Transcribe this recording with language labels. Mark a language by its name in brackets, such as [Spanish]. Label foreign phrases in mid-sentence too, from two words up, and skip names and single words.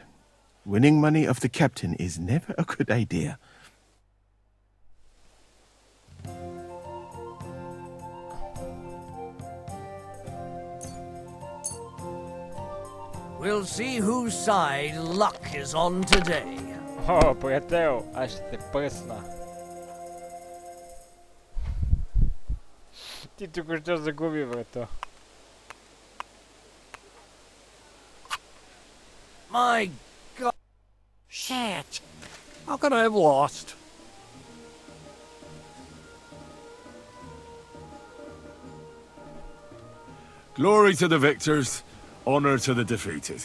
[English] Winning money of the captain is never a good idea. We'll see whose side luck is on today. [Bulgarian] О, приятел, аз ще те пръсна. Ти тук ще загуби, брато. [English] My God. Shit. How could I have lost? Glory to the victors, honor to the defeated.